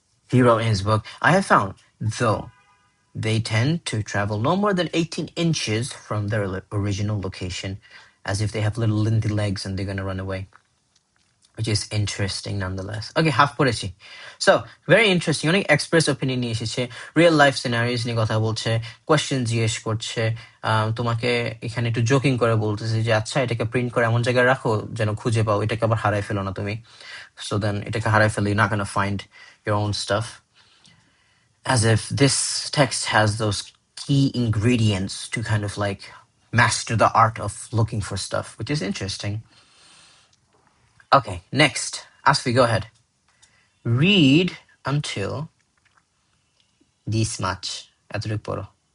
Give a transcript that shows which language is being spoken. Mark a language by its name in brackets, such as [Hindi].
[English] He wrote in his book, I have found, though, they tend to travel no more than 18 inches from their original location, as if they have little linty legs and they're going to run away. which is interesting nonetheless. Okay, half পড়েছি. So, very interesting. [Bangla] অনেক express opinion নিয়ে এসেছে, real life scenarios নিয়ে কথা বলছে, questions জিজ্ঞেস করছে, তোমাকে এখানে একটু জোকিং করে বলতেছে যে আচ্ছা এটাকে প্রিন্ট করে এমন জায়গায় রাখো যেন খুঁজে পাও, এটাকে আবার হারাই ফেলো না তুমি. [English] So then [Bangla] এটাকে হারাই ফেলে [English] you're not gonna find your own stuff. As if this text has those key ingredients to kind of like master the art of looking for stuff, which is interesting. Okay, next. Asfi, go ahead. Read until this much. [Bangla] এতটুকু পড়ো.